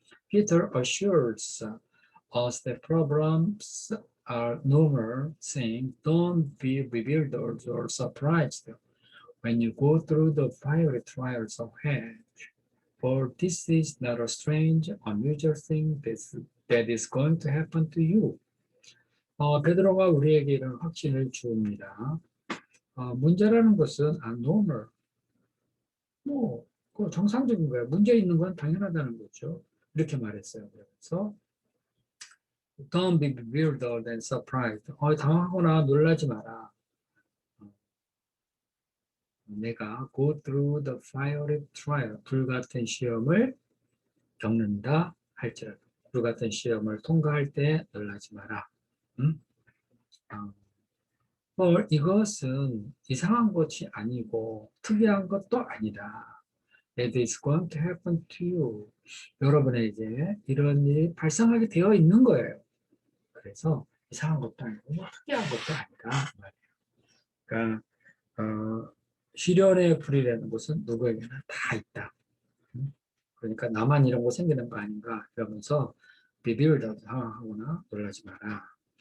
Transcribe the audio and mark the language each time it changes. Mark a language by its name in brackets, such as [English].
[English] Peter assures us that problems are normal, saying, don't be bewildered or surprised when you go through the fiery trials of hell. For this is not a strange, unusual thing that is going to happen to you. [Korean] 베드로가 우리에게 이런 확신을 주옵니다. 문제라는 것은 normal, 그 정상적인 거예요. 문제 있는 건 당연하다는 거죠. 이렇게 말했어요. 그래서 [English] Don't be bewildered and surprised. [Korean] 당하거나 놀라지 마라. 내가 [English] go through the fiery trial, [Korean] 불같은 시험을 겪는다 할지라도, 불같은 시험을 통과할 때 놀라지 마라. 이것은 이상한 것이 아니고 특이한 것도 아니다. [English] It is going to happen to you. [Korean] 여러분에게 이런 일이 발생하게 되어 있는 거예요. 그래서 이상한 것도 아니고 특이한 것도 아니다. 그러니까 시련의 불이라는 것은 누구에게나 다 있다. 그러니까 나만 이런 거 생기는 거 아닌가 이러면서 비빌더 상황하거나 놀라지 마라.